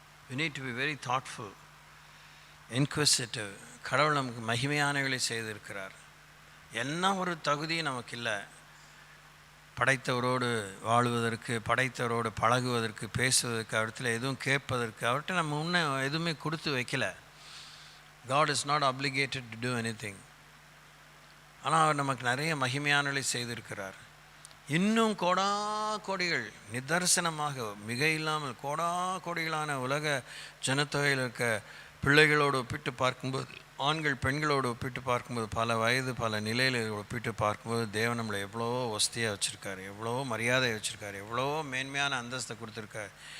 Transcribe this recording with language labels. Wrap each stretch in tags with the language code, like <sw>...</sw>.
<en>we need to be very thoughtful, inquisitive.</en> <ta>கடவுள் நமக்கு மகிமையானவர்களை செய்திருக்கிறார். என்ன ஒரு தகுதியும் நமக்கு இல்லை. படைத்தவரோடு வாழுவதற்கு, படைத்தவரோடு பழகுவதற்கு, பேசுவதற்கு, அவர்கிட்ட எதுவும் கேட்பதற்கு அவர்கிட்ட நம்ம இன்னும் எதுவுமே கொடுத்து வைக்கல.</ta> <en>God is not obligated to do anything.</en> <ta>ஆனால் அவர் நமக்கு நிறைய மகிமையானலை செய்திருக்கிறார். இன்னும் கோடிகள் நிதர்சனமாக மிக இல்லாமல் கோடிகளான உலக ஜனத்தொகையில் இருக்க பிள்ளைகளோடு ஒப்பிட்டு பார்க்கும்போது, ஆண்கள் பெண்களோடு ஒப்பிட்டு பார்க்கும்போது, பல வயது பல நிலையில் ஒப்பிட்டு பார்க்கும்போது தேவன் நம்மளை எவ்வளவோ வசதியாக வச்சுருக்காரு, எவ்வளவோ மரியாதை வச்சுருக்காரு, எவ்வளவோ மேன்மையான அந்தஸ்தை கொடுத்துருக்காரு.</ta>